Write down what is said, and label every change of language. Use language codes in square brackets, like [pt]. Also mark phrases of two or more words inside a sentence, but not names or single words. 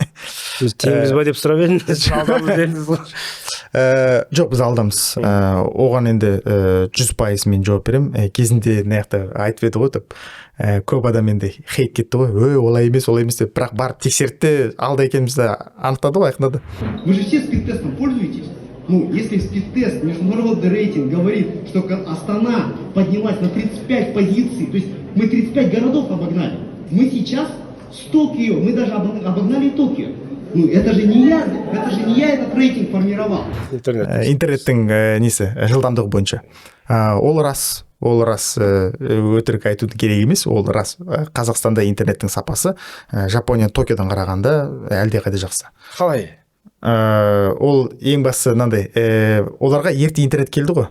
[kk] Теңбіз ба деп сұрап едім. Жоқ, біз алдамыз. Оған енді 100% мен жауап берем. Кезінде мынаяқта айтып еді ғой деп, көп адам енді хейт кетті ғой. Олай емес деп, бірақ барып тексерді, алда екенімізді анықтады ғой, айқындады. [ru] Вы же все спидтестом пользуетесь? Ну, если спидтест, международный рейтинг говорит, что Астана поднялась на 35 позиций, то есть мы 35 городов обогнали. Мы сейчас с Токио, мы даже обогнали Токио. Ну, это же не я этот рейтинг формировал. [kk] Интернеттің несі, жылдамдығы бойынша. Ол рас, өтірік айтуды керек емес, ол рас. Қазақстанда интернеттің сапасы Жапония Токиодан қарағанда әлдеқайда жақсы. Қалай? Ол ең бастысы мынандай, оларға ерте интернет келді ғой.